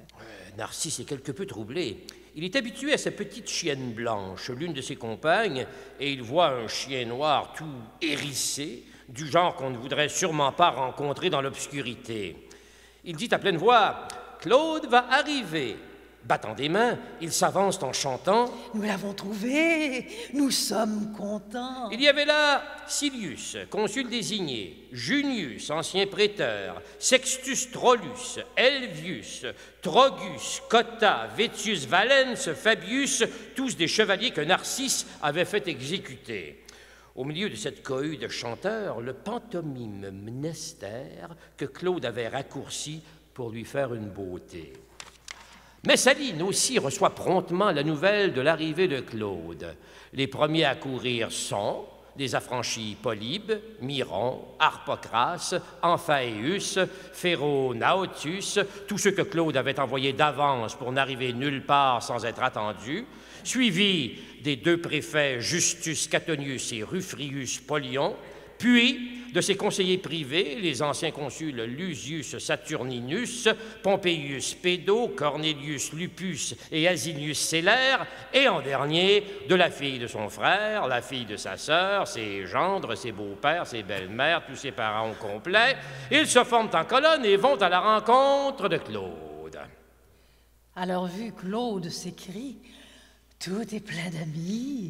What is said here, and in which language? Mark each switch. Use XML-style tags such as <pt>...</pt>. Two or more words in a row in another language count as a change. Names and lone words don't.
<fr>Narcisse est quelque peu troublé. Il est habitué à sa petite chienne blanche, l'une de ses compagnes, et il voit un chien noir tout hérissé, du genre qu'on ne voudrait sûrement pas rencontrer dans l'obscurité. Il dit à pleine voix « Claude va arriver ». Battant des mains, ils s'avancent en chantant « Nous l'avons trouvé, nous sommes contents ». Il y avait là Silius, consul désigné, Junius, ancien préteur, Sextus Trollus, Helvius, Trogus, Cotta, Vettius Valens, Fabius, tous des chevaliers que Narcisse avait fait exécuter. Au milieu de cette cohue de chanteurs, le pantomime Mnester que Claude avait raccourci pour lui faire une beauté. Messaline aussi reçoit promptement la nouvelle de l'arrivée de Claude. Les premiers à courir sont des affranchis Polybe, Miron, Harpocrace, Amphaeus, Phéronaotus, tous ceux que Claude avait envoyés d'avance pour n'arriver nulle part sans être attendus, suivis des deux préfets Justus Catonius et Rufrius Polion, puis de ses conseillers privés, les anciens consuls Lusius Saturninus, Pompeius Pédo, Cornelius Lupus et Asinius Sélaire, et en dernier, de la fille de son frère, la fille de sa sœur, ses gendres, ses beaux-pères, ses belles-mères, tous ses parents au complet. Ils se forment en colonne et vont à la rencontre de Claude. À leur vue, Claude s'écrie « Tout est plein d'amis.</fr>